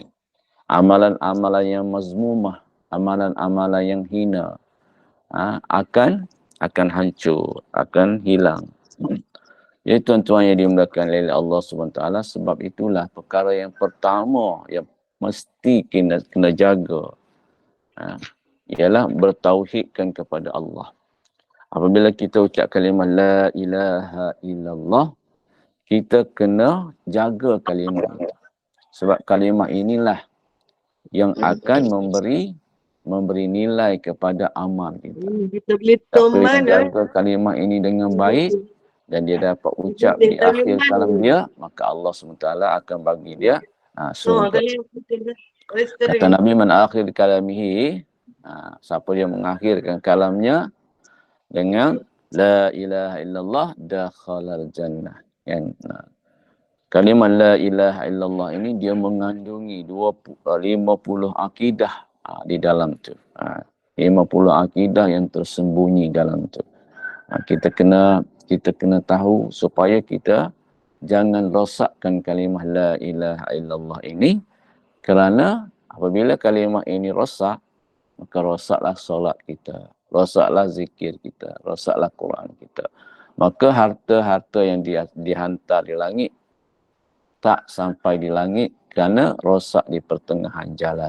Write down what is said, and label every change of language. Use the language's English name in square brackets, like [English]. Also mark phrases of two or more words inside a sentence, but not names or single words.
[Malay] Amalan-amalan yang mazmumah, amalan-amalan yang hina akan hancur, akan hilang. Jadi tuan-tuan yang dimuliakan oleh [Arabic] الله سبحانه وتعالى, [Malay] sebab itulah perkara yang pertama yang mesti kena jaga ialah bertauhidkan kepada Allah. Apabila kita ucap kalimah [Arabic] لا إله إلا الله, [Malay] kita kena jaga kalimah. Sebab kalimah inilah yang akan memberi nilai kepada amal kita. Siapa yang jaga kalimah ini dengan baik dan dia dapat ucap di akhir kalam dia, maka Allah SWT akan bagi dia surga. Kata Nabi, [Arabic] من آخر كلامه, [Malay] siapa yang mengakhirkan kalamnya dengan [Arabic] لا إله إلا الله دخل الجنة. [Malay] Kalimah [Arabic] لا إله إلا الله [Malay] ini dia mengandungi 50 akidah di dalam tu. 50 akidah yang tersembunyi dalam tu. Kita kena tahu supaya kita jangan rosakkan kalimah [Arabic] لا إله إلا الله [Malay] ini, kerana apabila kalimah ini rosak, maka rosaklah solat kita, rosaklah zikir kita, rosaklah Quran kita. Maka harta-harta yang dihantar di langit tak sampai di langit kerana rosak di pertengahan jalan.